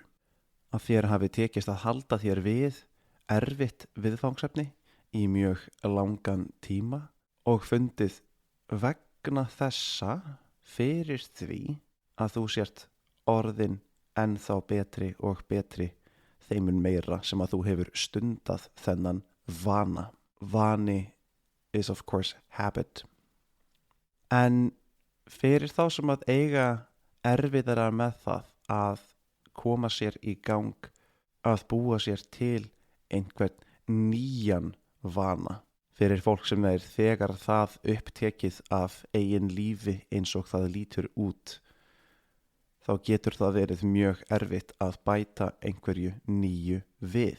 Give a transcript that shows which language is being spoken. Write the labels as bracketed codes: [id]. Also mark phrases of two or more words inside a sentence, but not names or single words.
[is] Að þér hafi tekist að halda þér við erfitt viðfangsefni í mjög langan tíma og fundið vegna þessa fyrir því að þú sért orðin ennþá betri og betri þeimun meira sem að þú hefur stundað þennan vana. [en] Vani is of course habit. [is] En fyrir þá sem að eiga erfiðara með það að koma sér í gang, að búa sér til einhvern nýjan vana, fyrir fólk sem er þegar það upptekið af eigin lífi eins og það lítur út, þá getur það verið mjög erfitt að bæta einhverju nýju við.